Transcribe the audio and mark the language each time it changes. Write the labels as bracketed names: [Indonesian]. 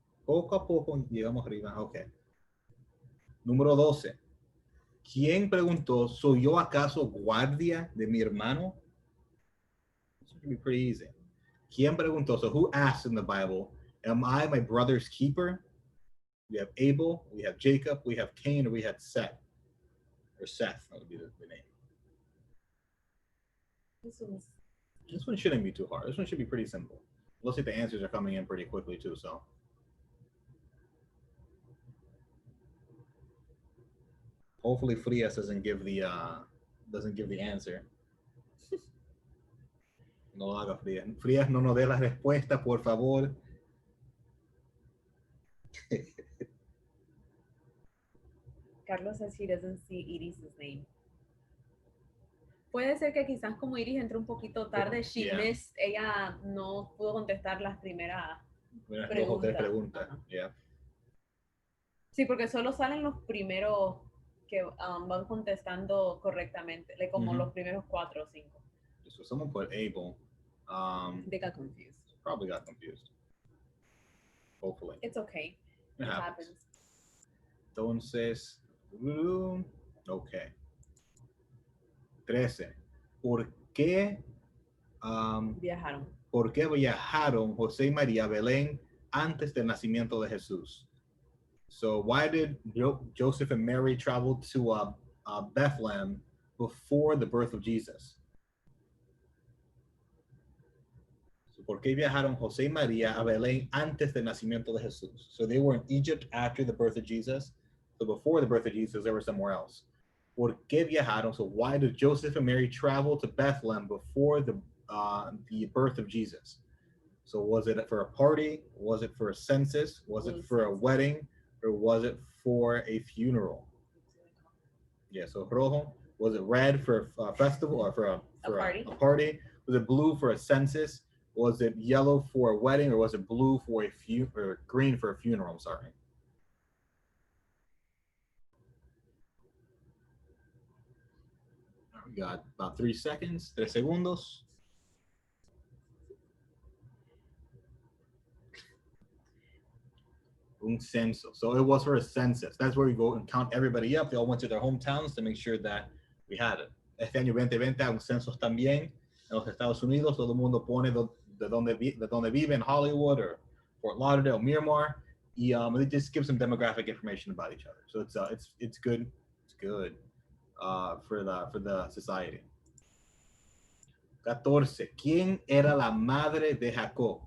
[Spanish] Poco a poco llegamos arriba. Okay. Número 12. ¿Quién preguntó, ¿soy yo acaso guardia de mi hermano? [English] This should be pretty easy. [Spanish] ¿Quién preguntó? [English] So who asked in the Bible, am I my brother's keeper? We have Abel, we have Jacob, we have Cain, or we have Seth. Or Seth, that would be the name. This one shouldn't be too hard. This one should be pretty simple. Looks like the answers are coming in pretty quickly too, so. Hopefully Frias doesn't give the answer. [Spanish] No lo haga Frias. Frias, no nos dé la respuesta, por favor. [English] Carlos says he doesn't see Iris's name. [Spanish] Puede ser que quizás como Iris entró un poquito tarde, ella no pudo contestar las primeras preguntas. [English] Yeah. [Spanish] Sí, porque solo salen los primeros que van contestando correctamente, como los primeros 4 o 5. [English] So someone put Abel. They got confused. Probably got confused. Hopefully. It's okay. It It happens. happens. [Spanish] Entonces, ok. 13. ¿Por qué, Viajaron. ¿Por qué viajaron José y María a Belén antes del nacimiento de Jesús? [English] So why did Joseph and Mary travel to Bethlehem before the birth of Jesus? So, [Spanish] ¿por qué viajaron José y María a Belén antes del nacimiento de Jesús? [English] So they were in Egypt after the birth of Jesus. So before the birth of Jesus, they were somewhere else. [Spanish] ¿Por qué viajaron? [English] So why did Joseph and Mary travel to Bethlehem before the birth of Jesus? So was it for a party? Was it for a census? Was it for a wedding? Or was it for a funeral? Yeah, so rojo. Was it red for a festival or for a party? Was it blue for a census? Was it yellow for a wedding, or was it blue for or green for a funeral? I'm sorry. We got about 3 seconds, [Spanish] 3 segundos. Un censo. [English] So it was for a census. That's where we go and count everybody up. They all went to their hometowns to make sure that we had it. [Spanish] Este año 2020 hay un censo también en los Estados Unidos. Todo el mundo pone de donde vive in Hollywood or Fort Lauderdale, Miramar. Y [English] it just gives some demographic information about each other. So it's good. It's good for the society. 14. [Spanish] ¿Quién era la madre de Jacob?